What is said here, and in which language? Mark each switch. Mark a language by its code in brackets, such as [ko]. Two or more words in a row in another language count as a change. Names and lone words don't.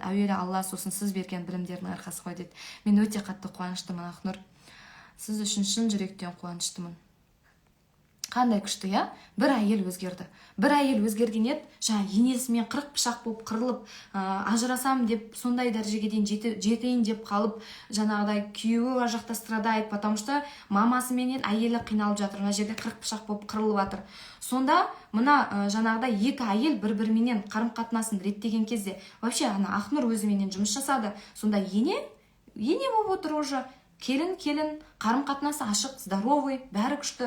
[kk] Әуелі Алла, сосын сіз берген білімдердің арқасы ғой дейді. Мен өте қатты қуаныштымын, Ақнұр. Сіз үшін шын жүректен қуаныштымын. Қандай күшті, я? Бір әйел өзгерді. Бір әйел өзгерген еді, енесімен 40 пышақ болып қырылып, ажырасам деп, сондай дәрежеге дейін жетейін деп қалып, жаңағыдай күйеуі жақта [ru] страдает, потому что [kk] мамасыменен әйелі қиналып жатыр. Мына жерде 40 пышақ болып қырылып жатыр. Сонда мына жаңағыдай екі әйел бір-біріменен қарым-қатынасын реттеген кезде, вообще ана Ақнұр өзіменен жұмыс жасады. Сонда ене болып отыр уже. Келін, қарым-қатынасы ашық, здоровый, бәрі күшті.